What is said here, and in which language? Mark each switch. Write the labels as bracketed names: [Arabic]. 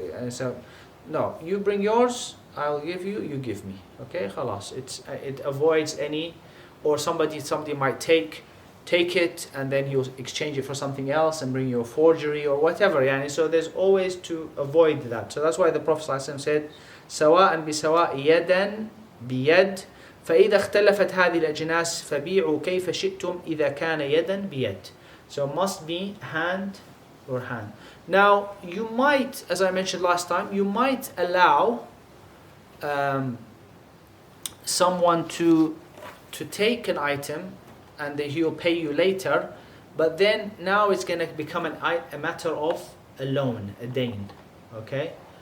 [English] And so, no, you bring yours, I'll give you, you give me. Okay, khalas. It avoids any, or somebody might take it and then he'll exchange it for something else and bring you a forgery or whatever. Yani. So there's always to avoid that. So that's why the Prophet ﷺ said, [Arabic] سواء بسواء يدا بيد فإذا اختلفت هذه الأجناس فبيعوا كيف شئتم إذا كان يدا بيد. [English] So must be hand or hand. Now you might, as I mentioned last time, you might allow someone to take an item and he'll pay you later, but then now it's going to become a matter of a loan, a dain, okay?